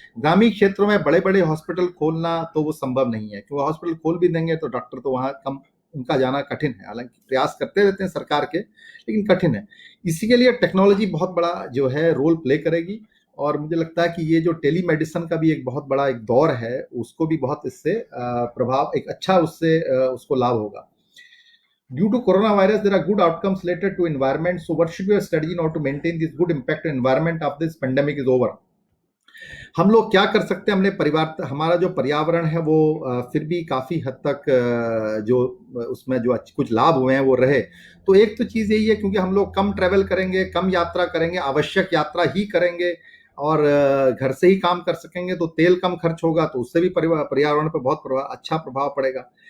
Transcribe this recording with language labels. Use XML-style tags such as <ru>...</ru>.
<hi>ग्रामीण क्षेत्रों में बड़े बड़े हॉस्पिटल खोलना तो वो संभव नहीं है, क्योंकि हॉस्पिटल खोल भी देंगे तो डॉक्टर तो वहाँ कम, उनका जाना कठिन है। हालांकि प्रयास करते रहते हैं सरकार के, लेकिन कठिन है। इसी के लिए टेक्नोलॉजी बहुत बड़ा जो है रोल प्ले करेगी, और मुझे लगता है कि ये जो टेली मेडिसिन का भी एक बहुत बड़ा एक दौर है, उसको भी बहुत इससे प्रभाव, एक अच्छा उससे उसको लाभ होगा।</hi> <en>Due to coronavirus, there are good outcomes related to environment. So, what should be your strategy in order to maintain this good impact on environment after this pandemic is over?</en> <hi>हम लोग क्या कर सकते हैं? हमने परिवार, हमारा जो पर्यावरण है वो फिर भी काफी हद तक जो उसमें जो कुछ लाभ हुए हैं वो रहे। तो एक तो चीज यही है, क्योंकि हम लोग कम ट्रेवल करेंगे, कम यात्रा करेंगे, आवश्यक यात्रा ही करेंगे और घर से ही काम कर सकेंगे, तो तेल कम खर्च होगा, तो उससे भी पर्यावरण पर बहुत अच्छा प्रभाव पड़ेगा।</hi>